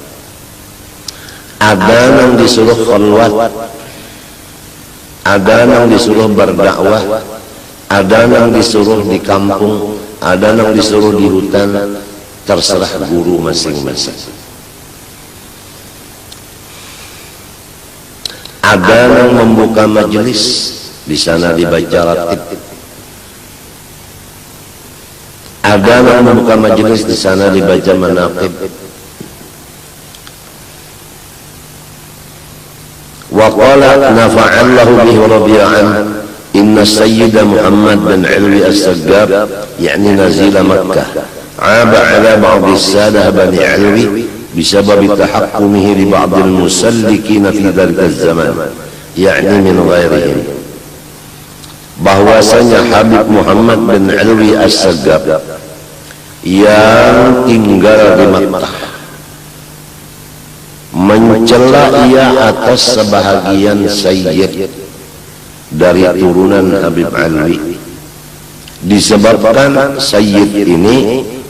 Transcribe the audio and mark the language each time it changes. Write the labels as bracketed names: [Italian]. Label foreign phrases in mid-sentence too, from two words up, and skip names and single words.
[Indonesian] Ada nang disuruh khalwat, ada nang disuruh berdakwah, ada nang disuruh di kampung, ada yang disuruh di hutan, terserah guru masing-masing. Ada yang membuka majelis, di sana dibaca ratib. Ahdanan membuka majelis di sana dibaca manaqib. [Arabic] وقال نفعنا الله به ورضي عنه إن سيد محمد بن علوي السقاف يعني نزل مكة أبى على بعض السادة بني علوي بسبب تحكمه لبعض المسلكين في ذلك الزمان يعني من غيرهم, [Indonesian] bahwasanya Habib Muhammad bin Alwi as-Saggab yang tinggal di Makkah mencela ia atas sebahagian sayyid dari turunan Habib Alwi, disebabkan sayyid ini